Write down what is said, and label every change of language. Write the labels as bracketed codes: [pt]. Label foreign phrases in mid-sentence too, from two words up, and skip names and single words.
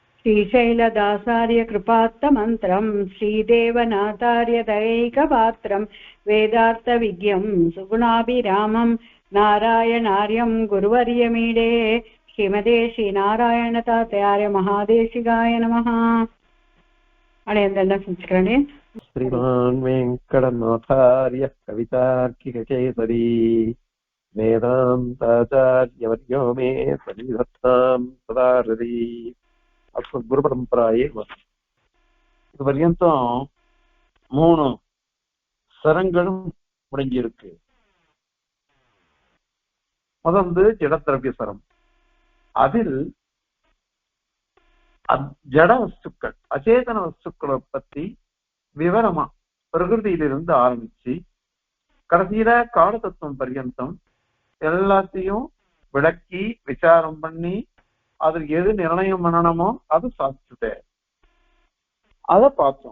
[sa] श्रीशैलदासार्य कृपात्तमन्त्रं श्रीदेवनाथार्य दैकपात्रं वेदार्थविज्ञं सुगुणाभिरामं नारायणार्यं गुरुवर्यमीडे श्रीमते श्रीनारायणतातयार्य महादेशिकाय नमः. अनेन्दन्न संस्करणे श्रीमान् वेङ्कटनाथार्य कवितार्किककेसरी वेदान्ताचार्यवर्यो मे सन्निधत्तां सदा हृदि. अस्मत् गुरु परम्पराये [ta] இது வரையந்தும் 3 சரங்களும் முடிஞ்சிருக்கு. முதல்ல ஜடத்திரவிய சரம். அதில் ஜட வஸ்துக்கள் அச்சேதன வஸ்துக்களை பத்தி விவரமா பிரகிருதியிலிருந்து ஆரம்பிச்சு கடைசியில கால தத்துவம் பர்யந்தம் எல்லாத்தையும் விளக்கி விசாரம் பண்ணி அதுல எது நிர்ணயம் பண்ணணுமோ அது சாதிச்சுட்ட அத பார்த்தோம்.